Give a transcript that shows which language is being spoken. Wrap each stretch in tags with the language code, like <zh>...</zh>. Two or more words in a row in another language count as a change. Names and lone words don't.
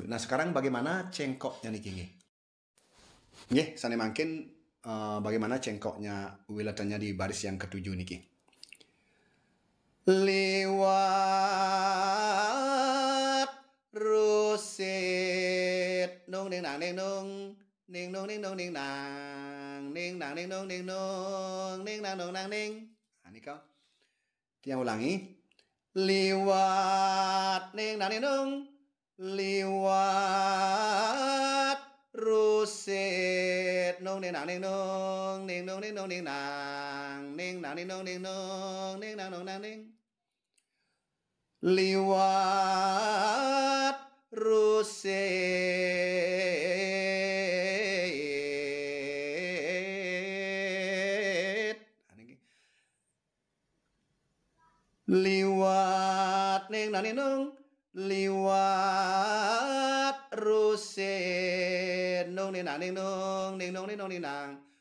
<id>Nah, sekarang bagaimana cengkoknya</id> <ban>niki nggih? Nggih, sane mangkin</ban> <id>bagaimana cengkoknya wilatannya di baris yang ke-7 niki. Liwat rusit nung ning nang ning nung ning nung ning nung ning nang ning nang ning nung ning nung ning nang nung nang ning. Nah, nika dia ulangi. Liwat ning nang ning nung liwat rusit nung ning nang ning nung ning nung ning nung ning nang ning nang ning nung ning nung ning nang nung nang ning. Liwat rusit liwat ning nang ning nung liwat rusit nung ning nang ning nung ning nung ning nung ning nang</id>